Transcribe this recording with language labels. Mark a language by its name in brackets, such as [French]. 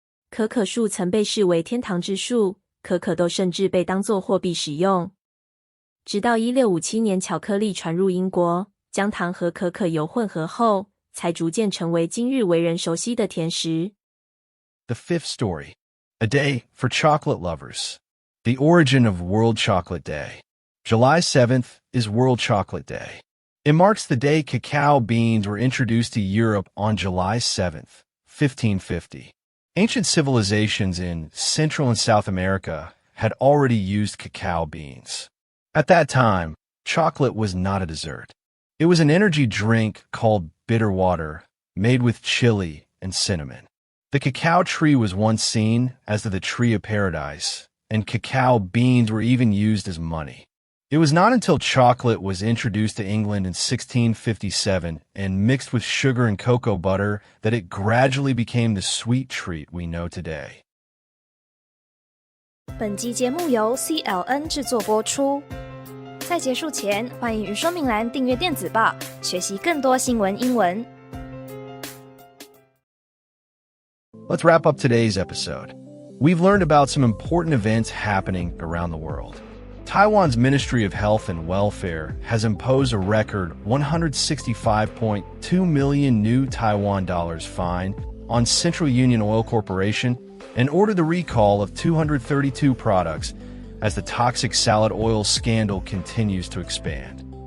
[Chinese] 可可树曾被视为天堂之树，可可豆甚至被当作货币使用。直到1657年巧克力传入英国，将糖和可可油混合后，才逐渐成为今日为人熟悉的甜食。 [English] The fifth story. A day for chocolate lovers. The origin of World Chocolate Day. July 7th is World Chocolate Day. It marks the day cacao beans were introduced to Europe on July 7th, 1550. Ancient civilizations in Central and South America had already used cacao beans. At that time, chocolate was not a dessert. It was an energy drink called bitter water, made with chili and cinnamon. The cacao tree was once seen as the tree of paradise, and cacao beans were even used as money. It was not until chocolate was introduced to England in 1657 and mixed with sugar and cocoa butter that it gradually became the sweet treat we know today. [Chinese] 本集节目由 CLN 制作播出。在结束前，欢迎于说明栏订阅电子报，学习更多新闻英文。 [English] Let's wrap up today's episode. We've learned about some important events happening around the world. Taiwan's Ministry of Health and Welfare has imposed a record 165.2 million new Taiwan dollars fine on Central Union Oil Corporation and ordered the recall of 232 products as the toxic salad oil scandal continues to expand.